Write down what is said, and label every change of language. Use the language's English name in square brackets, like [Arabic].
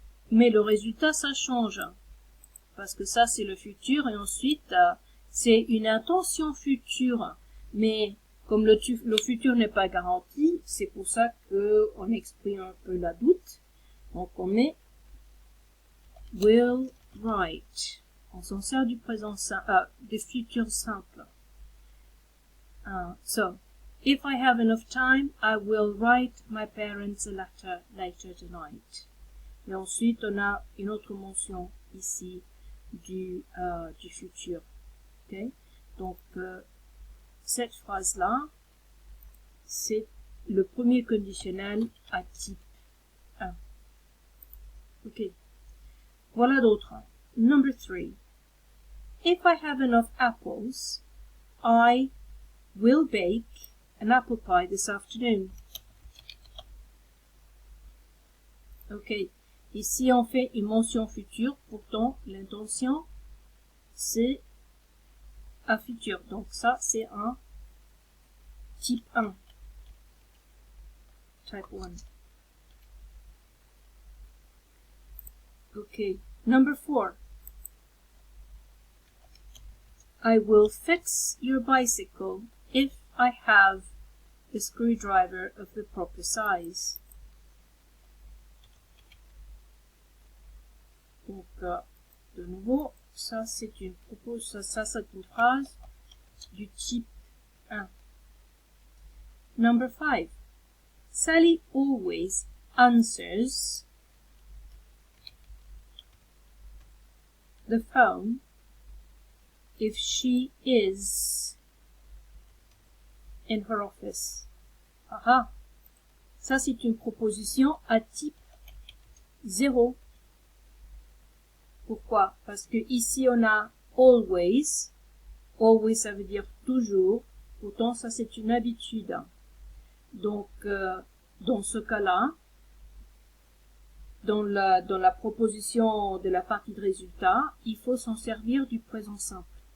[French] Mais le résultat, ça change. Parce que ça, c'est le futur. Et ensuite, c'est une intention future. Mais comme le futur n'est pas garanti, c'est pour ça qu'on exprime un peu la doute. Donc, on met will write. On s'en sert du présent simple, du futur simple. [English] So, if I have enough time, I will write my parents a letter later tonight. [French] Et ensuite, on a une autre mention ici du futur. Okay? Donc, cette phrase-là, c'est le premier conditionnel à type 1. Ok. Voilà d'autres. [English] Number 3. If I have enough apples, I will bake an apple pie this afternoon. Ok. [French] Ici, on fait une mention future. Pourtant, l'intention, c'est un futur. Donc, ça, c'est un type 1. Type 1. [English] Okay. Number 4. I will fix your bicycle if I have a screwdriver of the proper size. [French] Donc, de nouveau, ça c'est une phrase du type 1. [English] Number 5. Sally always answers the phone if she is in her office. Aha. [French] Ça, c'est une proposition à type 0. Pourquoi? Parce que ici, on a always. Always, ça veut dire toujours. Pourtant, ça, c'est une habitude. Donc, dans ce cas-là, dans la proposition de la partie de résultat, il faut s'en servir du présent simple.